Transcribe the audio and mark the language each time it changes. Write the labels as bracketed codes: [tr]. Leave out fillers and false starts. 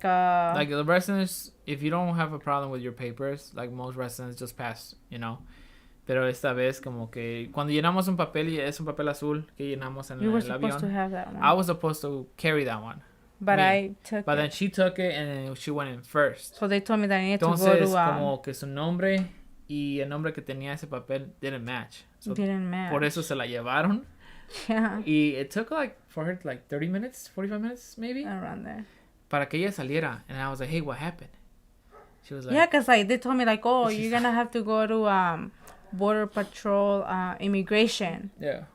[en] the residents, if you don't have a problem with your papers, like, most residents just pass, [es] Pero esta vez, como que cuando llenamos un papel, y es un papel azul que llenamos en el avión. [en] You were supposed to have that one. I was supposed to carry that one. But I took it. But then she took it, and then she went in first. So they told me that I needed to go to... [es] Entonces, como que su nombre y el nombre que tenía ese papel [en] didn't match. So didn't match. [es] Por eso se la llevaron. [en] Yeah. Y it took, for her, 30 minutes, 45 minutes, maybe? Around there. [es] Para que ella saliera. [en] And I was like, hey, what happened? She was like... Yeah, because, like, they told me, like, oh, you're going to have to go to... Border Patrol, immigration. Yeah.